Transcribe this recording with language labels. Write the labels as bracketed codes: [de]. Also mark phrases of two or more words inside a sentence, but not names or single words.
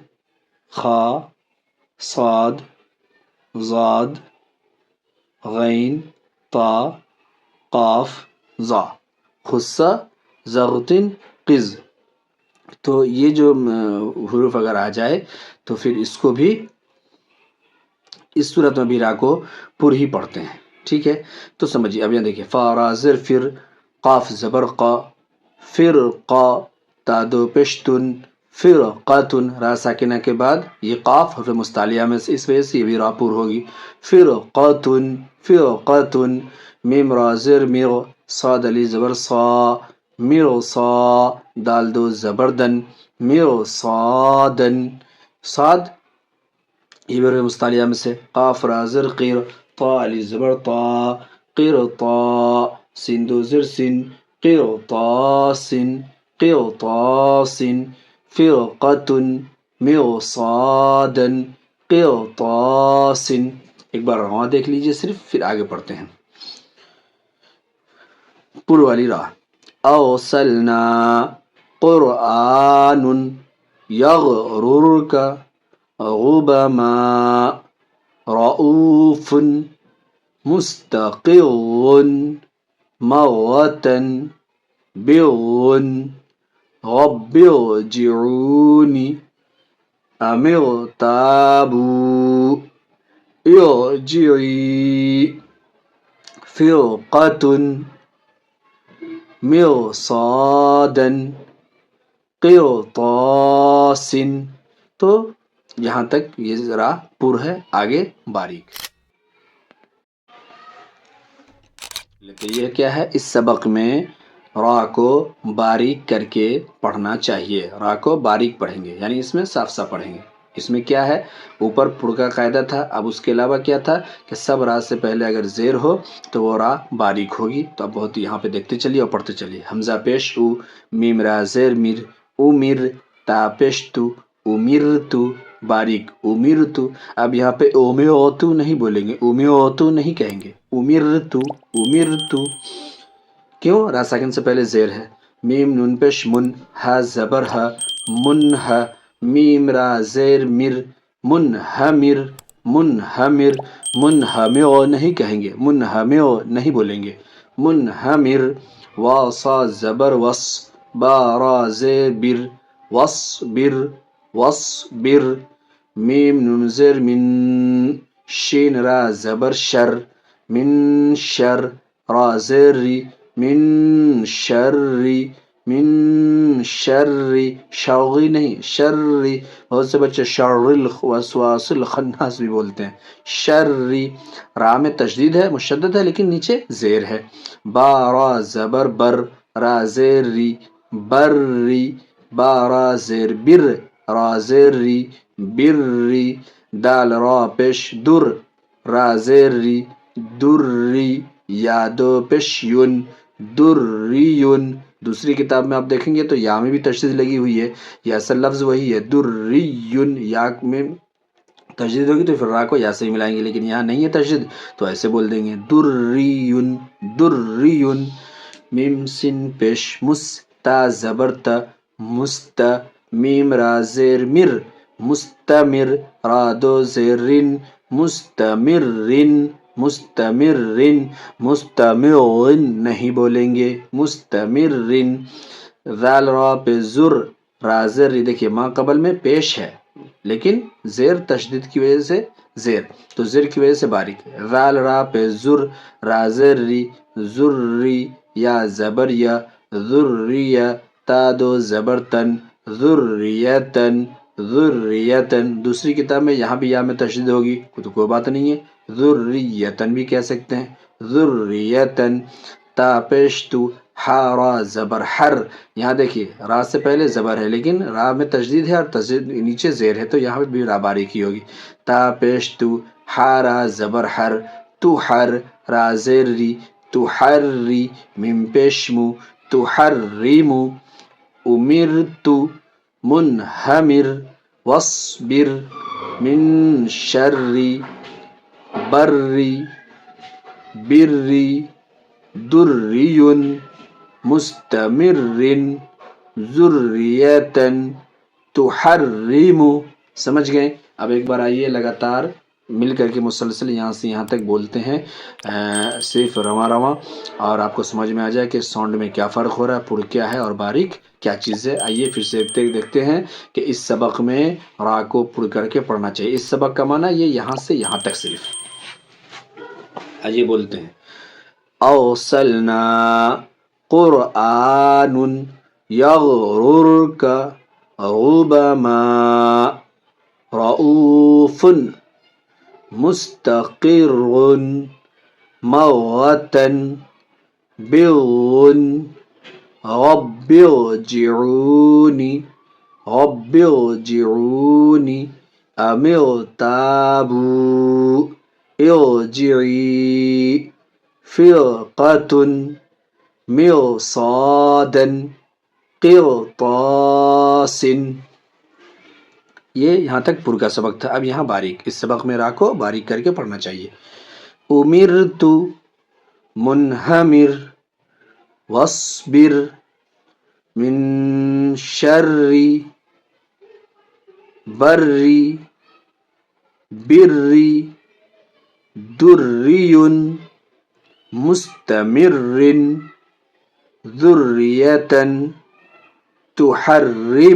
[ar] خا، صاد، ضاد، غین، طا، قاف، زا، خص، ضغط، قز. [ur] تو یہ جو حروف اگر آ جائے تو پھر اس کو بھی اس صورت میں بھی را کو پر ہی پڑھتے ہیں. ٹھیک ہے، تو سمجھیے. اب یہاں دیکھیے، فا را زر فر، قاف زبر قا، فر قا، تا دو پشتن، فر قاتن. را ساکنہ کے بعد یہ قاف حرف مستعلیہ میں سے، اس وجہ سے یہ بھی را پر ہوگی. فر قاتن، فر قاتن. میم را زر میر، صاد علی زبر صا، میر صا. دال دو زبردن، میر صادن. صاد یہ بھی حروف مستعلیہ میں سے. قاف را زر قیر، طا علی زبر طا، قیر طا. سین دو زر سن، قیر طا سن، قیر طا سن. فرقتن، مرصادن، قرطاسن. ایک بار رواں دیکھ لیجئے صرف، پھر آگے پڑھتے ہیں. پر والی را. [ar] اوصلنا قرآن یغررک غبما رؤوف مستقر مغتن بغن رب ارجعونی ام ارتابوا ارجعی فرقة مرصادا قرطاس. [ur] تو یہاں تک یہ ذرا پر ہے، آگے باریک. لیکن یہ کیا ہے، اس سبق میں را کو باریک کر کے پڑھنا چاہیے. را کو باریک پڑھیں گے، یعنی اس میں صاف صاف پڑھیں گے. اس میں کیا ہے، اوپر پر کا قاعدہ تھا، اب اس کے علاوہ کیا تھا کہ سب را سے پہلے اگر زیر ہو تو وہ را باریک ہوگی. تو اب بہت یہاں پہ دیکھتے چلیے اور پڑھتے چلیے. حمزہ پیش او، میم را زیر میر، امیر، تا پیش تو، امیرتو، باریک امیرتو. اب یہاں پہ امیرتو نہیں بولیں گے، امیرتو نہیں کہیں گے، امیرتو، امیرتو. کیوں؟ را ساکن سے پہلے زیر ہے. میم نون پیش من، ہا زبر ہا، منہا. میم را زیر مر، منہمر، منہمر. منہمر نہیں کہیں گے، منہمر نہیں بولیں گے، منہمر. وا صا زبر وس، با را زیر بر، وصبر، وصبر. میم نون زیر من، شین را زبر شر، من شر. را زیر ری، من شر، من شر. شرغی نہیں، شر. بہت سے بچے [ar] شر الوسواس الخناس [ur] بھی بولتے ہیں، شر. را میں تشدید ہے، مشدد ہے، لیکن نیچے زیر ہے. با را زبر بر، را زیر ری، بر ری. با را زیر بر، را زیر ری، بر ری. دال را پیش در، را زیر ری، در ری. یا دو پیش یون، دریون. دوسری کتاب میں آپ دیکھیں گے تو یا میں بھی تشدید لگی ہوئی ہے، یہ اصل لفظ وہی ہے، دریون. یا میں تشدید ہوگی تو پھر را کو یا سے ہی ملائیں گے، لیکن یہاں نہیں ہے تشدید تو ایسے بول دیں گے دریون دریون، میم سین پیش مس، تا زبر تا، مست، میم را زیر مر، مستمر، را دو زیرن، مستمرن، مستمرن، مستمرن نہیں بولیں گے، مستمرن، ذال را پہ زر، را زر، دیکھیے ماں قبل میں پیش ہے لیکن زیر تشدید کی وجہ سے زیر، تو زیر کی وجہ سے باریک ہے، ذال را پہ زر، را زر ری، ذری، یا زبر یا، ذریہ، تا دو زبر تن، ذریتن، ذریتن، دوسری کتاب میں یہاں بھی یا میں تشدید ہوگی تو کوئی بات نہیں ہے، ذریتن بھی کہہ سکتے ہیں، ذریتن، تا پیش تو، ہا را زبر حر، یہاں دیکھیے را سے پہلے زبر ہے لیکن را میں تشدید ہے اور تشدید نیچے زیر ہے تو یہاں بھی را باریکی ہوگی، تا پیش تو، ہا را زبر حر، تو حر، را زیر ری، تو حر ری، میم پیش مو، تو حر ری مو، امرتو، منہمر، وصبر، من شری، بری، بری، دریون، مستمرن، ذریتن، تحرم، سمجھ گئے؟ اب ایک بار آئیے لگاتار مل کر کے مسلسل یہاں سے یہاں تک بولتے ہیں صرف رواں رواں، اور آپ کو سمجھ میں آ جائے کہ ساؤنڈ میں کیا فرق ہو رہا ہے، پر کیا ہے اور باریک کیا چیز ہے۔ آئیے پھر سے دیکھتے ہیں کہ اس سبق میں را کو پڑھ کر کے پڑھنا چاہیے۔ اس سبق کا معنی یہ یہاں سے یہاں تک صرف۔ آئیے بولتے ہیں [ar] اوصلنا قرآن یغررک غبما رؤوف مستقر موتن بغن رب ارجعونی رب ارجعونی ام ارتابوا ارجعی فرقۃ مرصادا قرطاس۔ [ur] یہ یہاں تک پر کا سبق تھا۔ اب یہاں باریک، اس سبق میں را کو باریک کر کے پڑھنا چاہیے۔ [ar] امرت منہمر واصبر من شری بری بری دریون مستمرن ذریتن تحرم۔